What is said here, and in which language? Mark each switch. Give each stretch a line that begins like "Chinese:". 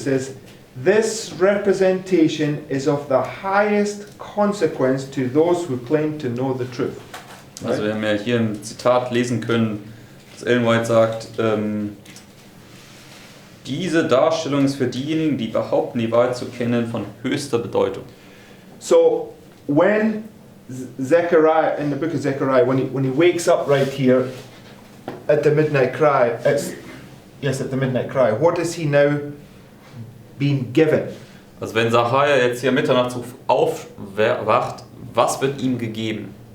English: It says, this representation is of the highest consequence to those who claim to know the truth.
German: Also wir haben ja hier ein Zitat lesen können, das Ellen White sagt, diese Darstellung ist für diejenigen, die behaupten, die Wahrheit zu kennen, von höchster Bedeutung.
English: So when Zechariah, in the book of Zechariah, when he wakes up right here at the midnight cry, at the midnight cry, what is he now being given?
German: Also wenn Zachariah jetzt hier Mitternachtsruf aufwacht, was wird ihm gegeben?